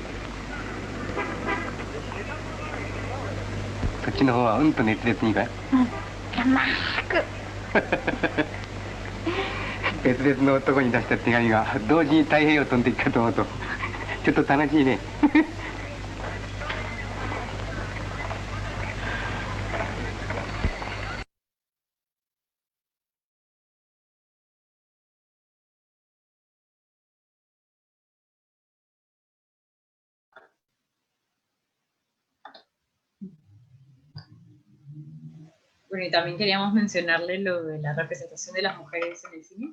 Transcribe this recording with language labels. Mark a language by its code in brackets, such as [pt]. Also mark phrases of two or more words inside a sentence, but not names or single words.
[ja] そっちの方はうんと熱烈にかい。まく別々の男に出した手紙が同時に太平洋飛んでいくかと思うとちょっと楽しいね。 [es] Bueno, y también queríamos mencionarle lo de la representación de las mujeres en el cine.